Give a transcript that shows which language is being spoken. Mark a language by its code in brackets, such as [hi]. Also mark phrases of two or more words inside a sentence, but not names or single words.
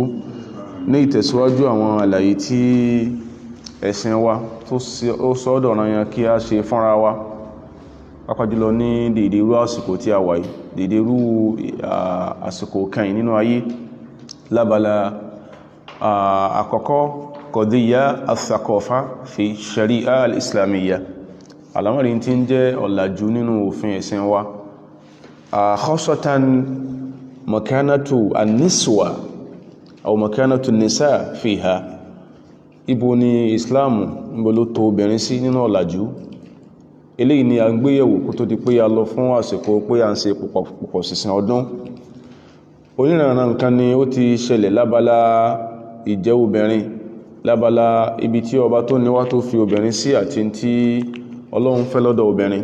[yo] Ní ìtẹ̀síwájú àwọn àlàyé tí ẹ̀sìn wa tó sọ́dọ̀ ọ̀ranyàn kí a ṣe fúnra wa, pàápàá jùlọ ní dèdè irú àsìkò tí a wà yìí, dèdè irú àsìkò kẹyìn nínú ayé. Lábala àkọ́kọ́ [ar] قضية الثقافة في الشريعة الإسلامية, [yo] àlámọ̀rí tí ń jẹ́ ọ̀làjú nínú òfin ẹ̀sìn wa, [ar] خاصة مكانة النسوة أو مكانة النساء فيها. [yo] Ibo ni Islamu níbo ló tò obìnrin sí nínú ọ̀làjú? Eléyìí ni a ń gbéyẹ̀wò kó tó di pé a lọ fún àsìkò pé a ń ṣe pọ̀pọ̀ sísìn ọdún. Onírànà nǹkan ni ó ti ṣẹlẹ̀ lábala ìjẹ́ obìnrin, lábala ibi tí ọba tó níwá tó fi obìnrin sí àti tí Ọlọ́run fẹ́ lọ́dọ̀ obìnrin.